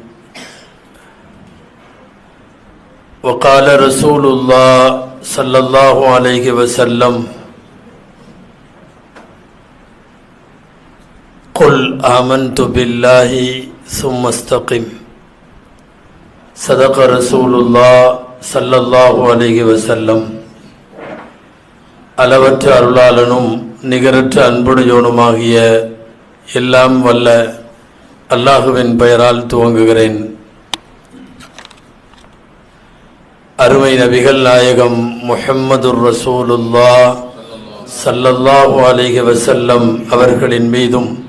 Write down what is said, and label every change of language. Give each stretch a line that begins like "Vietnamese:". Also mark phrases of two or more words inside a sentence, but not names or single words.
Arabic: وقال رسول الله صلى الله عليه وسلم قل آمنت بالله ثم استقم صدق رسول الله صلى الله عليه وسلم
Tamil: அளவற்ற அருளாளனும் நிகரற்ற அன்புடையோனுமாகிய எல்லாம் வல்ல அல்லாஹுவின் பெயரால் துவங்குகிறேன். அருமை நபிகள் நாயகம்
Arabic: محمد رسول الله صلى الله عليه وسلم
Tamil: அவர்களின் மீதும்